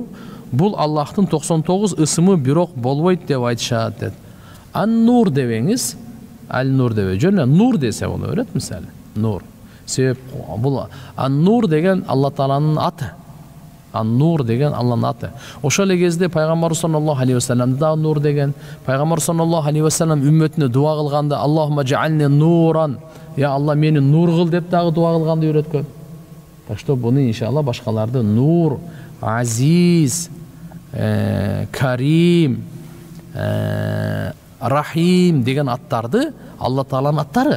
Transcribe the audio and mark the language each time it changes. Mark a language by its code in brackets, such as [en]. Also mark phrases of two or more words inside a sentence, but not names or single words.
[ky] Бул Аллахтын 99 ысымы бирок болбойт деп айтышат дейт. Ан-Нур дебеңиз, Аль-Нур дебе. Жөн эле Нур десе боло берет, мисалы. Нур. Себеп бул Ан-Нур деген Алла Тааланын аты. Ан-Нур деген Алланын аты. Ошол эле кезде пайгамбар [ar] صلى الله عليه وسلم [ky] да Нур деген. Пайгамбар [ar] صلى الله عليه وسلم [ky] үммөтүнө дуа кылганда [ar] اللهم اجعلني نورا, [ky] я Алла мени нур кыл деп дагы дуа кылганды үйрөткөн. [ru] Так что [ky] буну иншалла башкаларды Нур, Азиз, Карим, Рахим деген аттарды Алла Тааланын аттары.